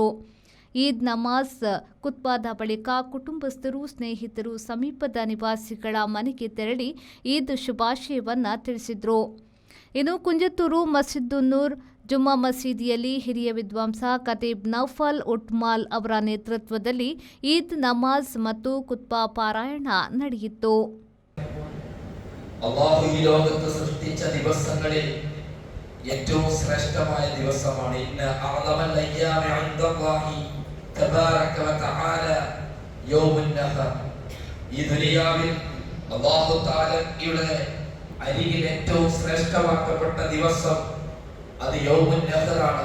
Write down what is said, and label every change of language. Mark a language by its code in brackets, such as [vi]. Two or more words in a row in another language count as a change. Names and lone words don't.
[kn] ಈದ್ ನಮಾಜ್ ಖುತ್ಬಾದ ಬಳಿಕ ಕುಟುಂಬಸ್ಥರು, ಸ್ನೇಹಿತರು, ಸಮೀಪದ ನಿವಾಸಿಗಳ ಮನೆಗೆ ತೆರಳಿ ಈದ್ ಶುಭಾಶಯವನ್ನು ತಿಳಿಸಿದರು. ಇನ್ನು ಕುಂಜತ್ತೂರು ಮಸ್ಜಿದುನ್ನೂರ್ ಜುಮ್ಮಾ ಮಸೀದಿಯಲ್ಲಿ ಹಿರಿಯ ವಿದ್ವಾಂಸ ಖತೀಬ್ ನೌಫಲ್ ಉಟ್ಮಾಲ್ ಅವರ ನೇತೃತ್ವದಲ್ಲಿ ಈದ್ ನಮಾಜ್ ಮತ್ತು ಖುತ್ಬಾ ಪಾರಾಯಣ ನಡೆಯಿತು. [ml] അല്ലാഹു ഈ ലോകത്തെ സൃഷ്ടിച്ച ദിവസങ്ങളിൽ ഏറ്റവും ശ്രേഷ്ഠമായ ദിവസമാണ്. [ar] إن أعظم الأيام عند الله تبارك وتعالى يوم النحر. [ml] ഈ ദുനിയാവിൽ അല്ലാഹു തആലയുടെ അരികിൽ ഏറ്റവും ശ്രേഷ്ഠമാക്കപ്പെട്ട ദിവസം അത് [ar] يوم النحر.